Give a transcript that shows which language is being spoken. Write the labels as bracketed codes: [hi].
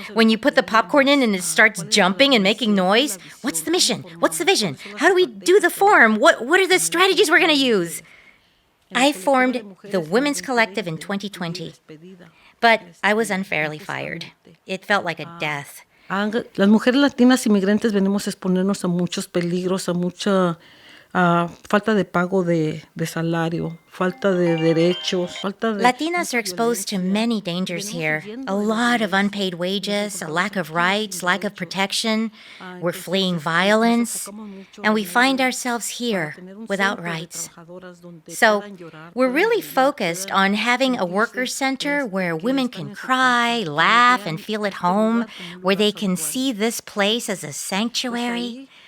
[en] When you put the popcorn in and it starts jumping and making noise, what's the mission? What's the vision? How do we do the form? What are the strategies we're going to use? I formed the Women's Collective in 2020, but I was unfairly fired. It felt like a death. [es] Las mujeres latinas inmigrantes venimos a exponernos a muchos peligros, a mucha falta de pago de salario, falta de derechos, [en] Latinas are exposed to many dangers here. A lot of unpaid wages, a lack of rights, lack of protection. We're fleeing violence, and we find ourselves here without rights. So we're really focused on having a worker center where women can cry, laugh, and feel at home, where they can see this place as a sanctuary.